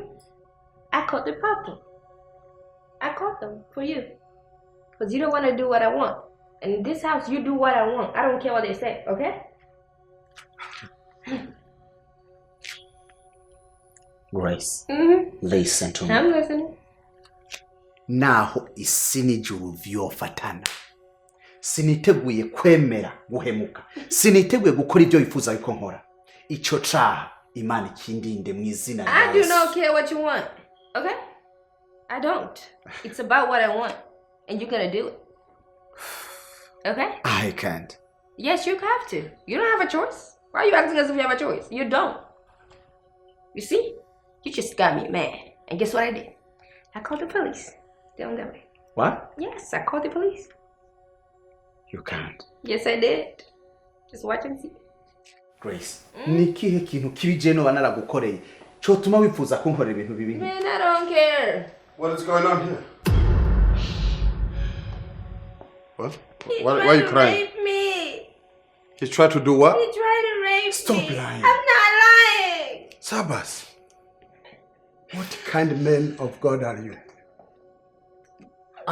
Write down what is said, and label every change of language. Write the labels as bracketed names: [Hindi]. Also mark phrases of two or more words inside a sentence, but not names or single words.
[English] I called the problem. I called them for you. Because you don't want to do what I want. And in this house, you do what I want. I don't care what they say, okay? Grace. Mm-hmm. Listen to me. I'm listening. [Rundi] Naho isi n'ijuru vyofatana. Siniteguye kwemera guhemuka. Siniteguye gukora ibyo wifuza yuko nkora. Ico caha Imana ikindinde mu izina rya [English] I do [Rundi] Yesu. [English] not care what you want, okay? I don't. It's about what I want. And you're gonna do it. Okay? I can't. Yes, you have to. You don't have a choice. Why are you acting as if you have a choice? You don't. You see? You just got me mad. And guess what I did? I called the police. They don't get me. What? Yes, I called the police. You can't. Yes, I did. Just watch and see. Grace. [Rundi] Nikihe kintu kibije no banaragukoreye. Cotuma wifuza kunkorera ibintu bibi. [English] Man, I don't care. What is going on here? What? He Why are tried you to crying? rape me. He tried to do what? He tried to rape Stop me. lying. I'm not lying. Sabas. What kind of man of God are you?